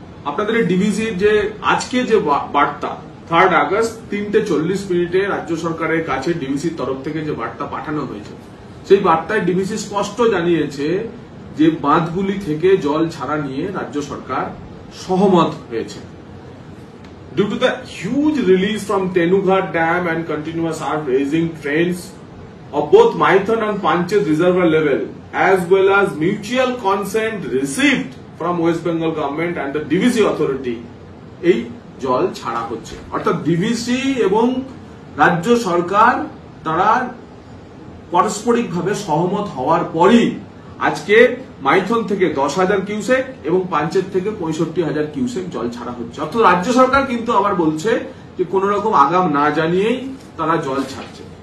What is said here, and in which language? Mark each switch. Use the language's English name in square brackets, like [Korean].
[Bangla] আপনাদের ডিভিসির যে আজকে যে বার্তা 3 আগস্ট 3:40 রাজ্য সরকারের কাছে ডিভিসির তরফ থেকে যে বার্তা পাঠানো হয়েছে, সেই বার্তায় ডিভিসি স্পষ্ট জানিয়েছে যে বাঁধগুলি থেকে জল ছাড়া নিয়ে রাজ্য সরকার সহমত হয়েছে। [English] Due to the huge release from Tenughat Dam and continuous earth raising trends of both Maithon and Panchet reservoir level, as well as mutual consent received from West Bengal government and the DVC authority, [Bangla] এই জল ছাড়া হচ্ছে। অর্থাৎ DVC এবং রাজ্য সরকার তারা পারস্পরিকভাবে সহমত হওয়ার পরই আজকে মাইথন থেকে 10,000 কিউসেক এবং পাঞ্চেত থেকে 65,000 কিউসেক জল ছাড়া হচ্ছে। অর্থাৎ রাজ্য সরকার কিন্তু আবার বলছে যে কোন রকম আগাম না জানিয়েই তারা জল ছাড়ছে।